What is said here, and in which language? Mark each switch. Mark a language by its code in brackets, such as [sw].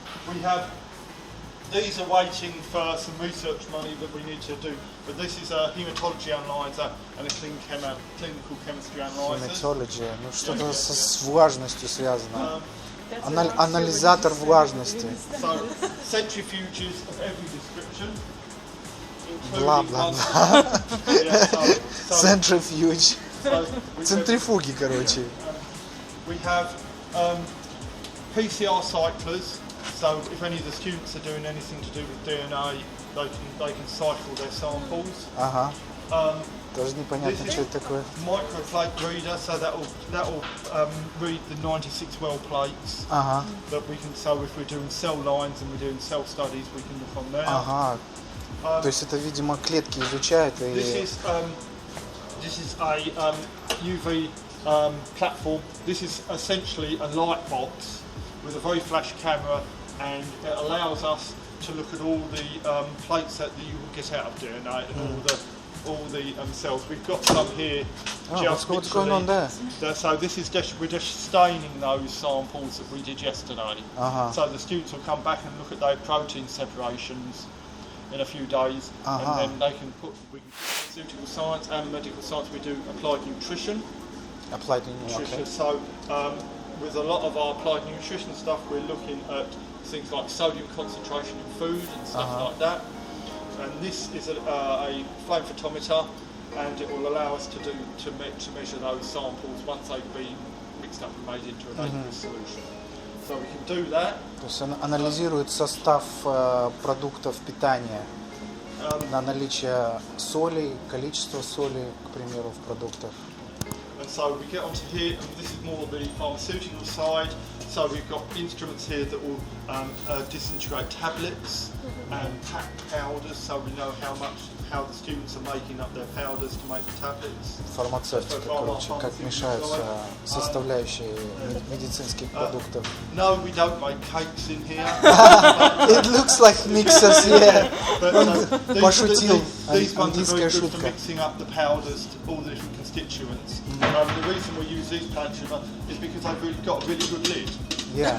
[en] We have, these are waiting for some research money that we need to do. But this is a hematology analyzer and a clinical chemistry analyzer. [ru] Hematology, ну что-то с влажностью связано. Анализатор влажности. [en] So centrifuges of every description. Blah, blah, blah. Centrifuge. [ru] Центрифуги, короче. [en] We have PCR cyclers. So if any of the students are doing anything to do with DNA, they can cycle their samples. [ru] Ага. Тоже непонятно, что это такое. [en] Microplate reader, so that'll read the 96 well plates. [ru] Ага. [en] That we can. So if we're doing cell lines and we're doing cell studies, we can look on there. [ru] Ага. То есть это, видимо, клетки изучают и. [en] This is a UV platform. This is essentially a light box with a very flash camera, and it allows us to look at all the plates that you will get out of DNA and all the cells. We've got some here. What's going on there? So this is we're just staining those samples that we did yesterday. So the students will come back and look at their protein separations in a few days, and then they can we can pharmaceutical science and medical science. We do applied nutrition. Applied nutrition. Okay. So with a lot of our applied nutrition stuff, we're looking at things like sodium concentration in food and stuff like that. And this is a flame photometer, and it will allow us to measure those samples once they've been mixed up and made into an aqueous solution. So we can do that. [ru] То есть анализирует состав продуктов питания на наличие соли, количество соли, к примеру, в продуктах. [en] And so we get onto here, and this is more the pharmaceutical side. So we've got instruments here that will disintegrate tablets and pack powders, so we know how the students are making up their powders to make the tablets. [ru] Фармацевтика, короче, как мешаются составляющие медицинских продуктов. [en] No, we don't make cakes in here. It looks like mixers, yeah. [ru] Пошутил, [en] These ones are [ru] английская [en] very good for [ru] шутка. [en] mixing up the powders to all the different constituents. The reason we use these pantry is because they've got a really good lid. Yeah.